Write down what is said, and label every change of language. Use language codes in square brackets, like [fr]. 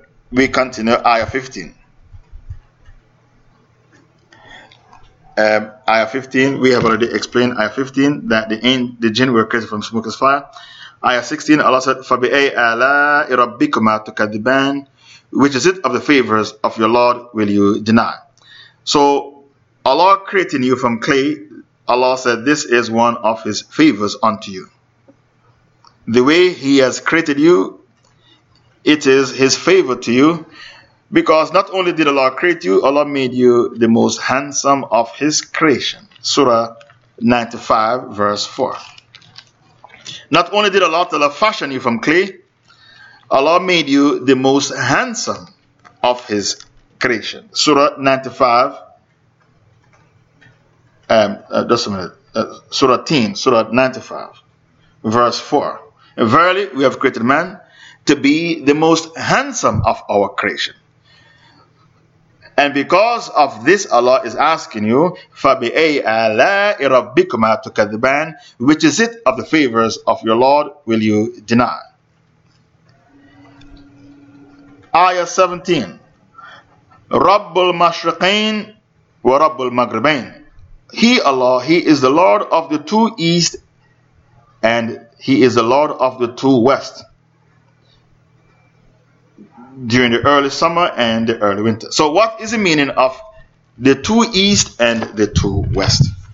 [en] We continue, ayah 15. Ayah 15, we have already explained ayah 15, that the jinn were created from smokeless fire. Ayah 16, Allah said, [ar] فَبِأَيْ أَلَاءِ رَبِّكُمَا تُكَذِّبَانِ. [en] Which is it of the favors of your Lord will you deny? So Allah creating you from clay, Allah said, this is one of his favors unto you. The way he has created you, it is his favor to you. Because not only did Allah create you, Allah made you the most handsome of his creation. Surah 95, verse 4. Not only did Allah fashion you from clay, Allah made you the most handsome of his creation. Surah 95. Just a minute. Surah 95, verse 4. Verily, we have created man to be the most handsome of our creation. And because of this, Allah is asking you, [ar] فَبِأَيَّ آلَاءِ رَبِّكُمَا تُكَذِّبَانِ, [en] which is it of the favors of your Lord will you deny? Ayah 17, [ar] رَبُّ الْمَشْرِقَيْنِ وَرَبُّ الْمَغْرِبَيْنِ. [en] He, Allah, He is the Lord of the two east and He is the Lord of the two west, during the early summer and the early winter. So what is the meaning of the two east and the two west?